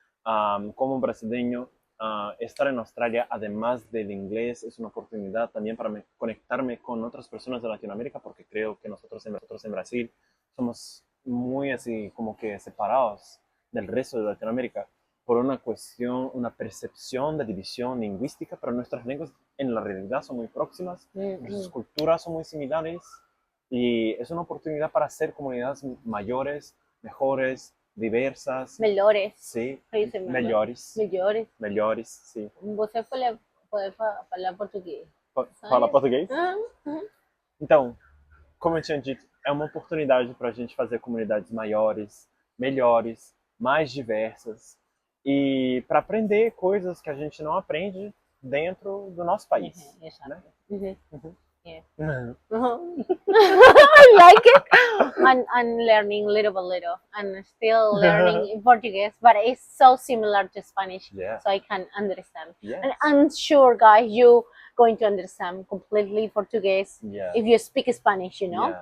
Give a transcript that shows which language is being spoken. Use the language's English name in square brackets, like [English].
[Spanish] Como brasileño, estar en Australia, además del inglés, es una oportunidad también para conectarme con otras personas de Latinoamérica, porque creo que nosotros en Brasil somos muy así como que separados del resto de Latinoamérica por una percepción de división lingüística, pero nuestras lenguas en la realidad son muy próximas, nuestras culturas son muy similares y es una oportunidad para hacer comunidades mayores, mejores, diversas. [Portuguese] Melhores. [Spanish] Sí, [Portuguese] Melhores. melhores, sim. Você pode falar português. Fala português? Uhum. Então, como eu tinha dito, é uma oportunidade para a gente fazer comunidades maiores, melhores, mais diversas e para aprender coisas que a gente não aprende dentro do nosso país. Né? [English] Yeah. Uhum. I like it. I'm learning little by little. I'm still learning Portuguese, but it's so similar to Spanish, Yeah. so I can understand. Yes. And I'm sure, guys, you going to understand completely Portuguese Yeah. if you speak Spanish, you know?